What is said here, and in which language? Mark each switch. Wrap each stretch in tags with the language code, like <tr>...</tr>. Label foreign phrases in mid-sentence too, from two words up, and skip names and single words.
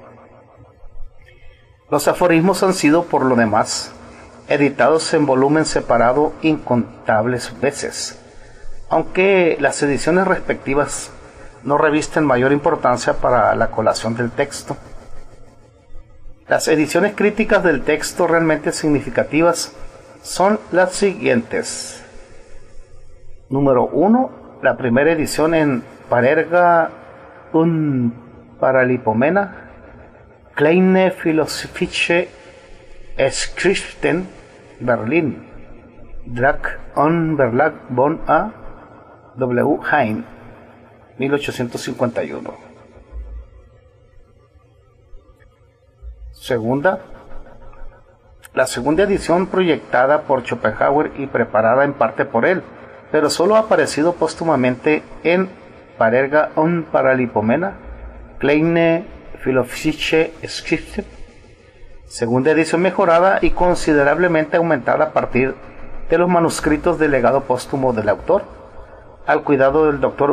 <es>Los aforismos han sido, por lo demás, editados en volumen separado incontables veces, aunque las ediciones respectivas no revisten mayor importancia para la colación del texto. Las ediciones críticas del texto realmente significativas son las siguientes. Número 1, la primera edición en Parerga und Paralipomena, Kleine Philosophische Schriften, Berlin, Drach und Verlag von A. W. Hein, 1851. La segunda edición proyectada por Schopenhauer y preparada en parte por él, pero solo ha aparecido póstumamente en Parerga und Paralipomena, Kleine Philosophische Schriften, segunda edición mejorada y considerablemente aumentada a partir de los manuscritos del legado póstumo del autor, al cuidado del Dr.</es>